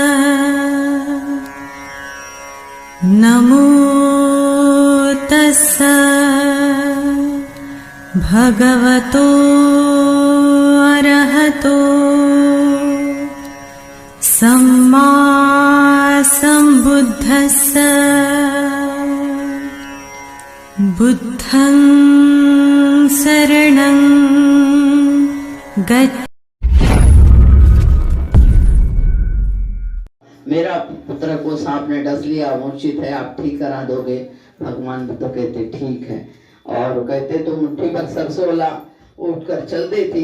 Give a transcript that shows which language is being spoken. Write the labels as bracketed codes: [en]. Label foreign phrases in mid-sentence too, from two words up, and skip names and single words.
[pi] नमो तस्सा भगवतो अरहतो सम्मा सम्बुद्धस्सा। बुद्धं शरणं गच्छ। [hi] मेरा पुत्र को सांप ने डस लिया, मूर्छित है, आप ठीक करा दोगे? भगवान बुद्ध कहते ठीक है। और कहते तो मुट्ठी भर सरसों ला, उठकर चल देती।